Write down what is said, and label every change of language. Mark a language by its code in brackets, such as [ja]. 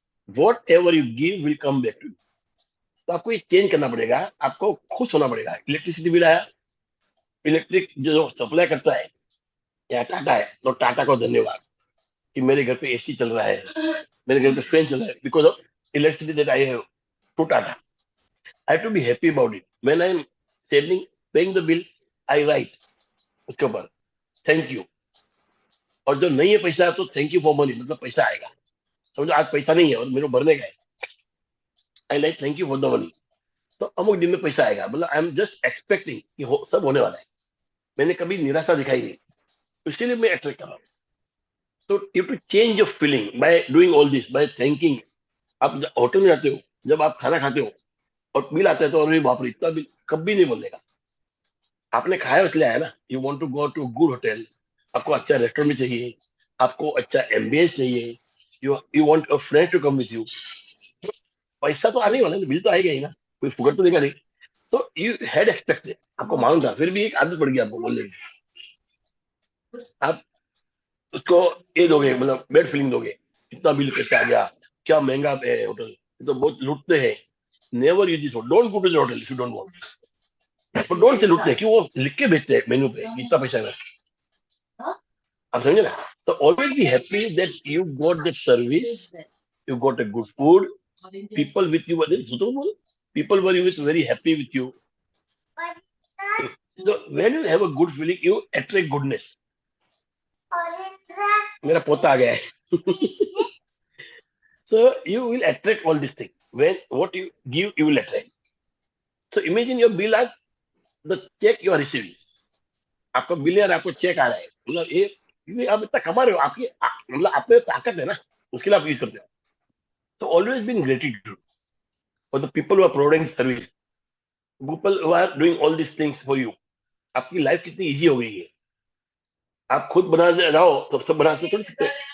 [en] Whatever you give will come back to you. [hi] तो आपको ये चेंज करना पड़ेगा, आपको खुश होना पड़ेगा। इलेक्ट्रिसिटी बिल आया, इलेक्ट्रिक जो सप्लाई करता है या टाटा है, तो टाटा को धन्यवाद कि मेरे घर पे एसी चल रहा है, मेरे घर पे फैन चल रहा है, [en] Because of electricity that I have to Tata. I have to be happy about it. When I'm sending, paying the bill, I write [hi] उसके ऊपर थैंक यू। और जो नहीं है पैसा तो [en] thank you for money, [hi] मतलब पैसा आएगा। समझो आज पैसा नहीं है और मेरे को भरने का है, [en] I like thank you for the money. [hi] तो अमुक दिन में पैसा आएगा, मतलब [en] I am just expecting [hi] कि सब होने वाला है। मैंने कभी निराशा दिखाई नहीं, तो इसीलिए मैं अट्रैक्ट कर रहा हूँ। तो [en] You to change your feeling by doing all this, by thanking. [hi] आप होटल में जाते हो, जब आप खाना खाते हो और बिल आता है, तो अरे बाप रे इतना बिल, कभी नहीं बोलेगा। आपने खाया इसलिए आया ना। [en] you want to go to good hotel, [hi] आपको अच्छा रेस्टोरेंट में चाहिए, आपको अच्छा एम्बियंस चाहिए, [en] You want a friend to come with you. [hi] पैसा तो आने ही वाला है, बिल तो आएगा ही ना, कोई फुकट तो देगा नहीं। तो [en] you had expected, [hi] आपको मालूम था, फिर भी एक आदत पड़ गई आपको बोलने की। आप उसको ये दोगे, मतलब बैड फीलिंग दोगे, इतना बिल कैसे आ गया, क्या महंगा है होटल, ये तो बहुत लूटते हैं। [en] Never use this, don't go to hotel if you don't want. [hi] तो डोंट से लूटते हैं कि वो लिख के भेजते हैं मेनू पे इतना पैसा है। आप समझे ना। [en] तो always be happy that you got that service, you got a good food, people with you were suitable, people were very happy with you. So when you have a good feeling, you attract goodness. [hi] मेरा पोता आ गया है। [en] So you will attract all these things. When what you give, you will attract. So imagine your bill as the check you are receiving. [hi] आपका bill है, आपको check आ रहा है, मतलब ये आप इतना कमा रहे हो, आपकी मतलब आप में ताकत है ना, उसके लिए आप यूज करते हो। [en] So always be in gratitude for the people who are providing service, people who are doing all these things for you. [hi] आपकी लाइफ कितनी इजी हो गई है। आप खुद बना जाओ तो सब बना से थोड़ी सकते।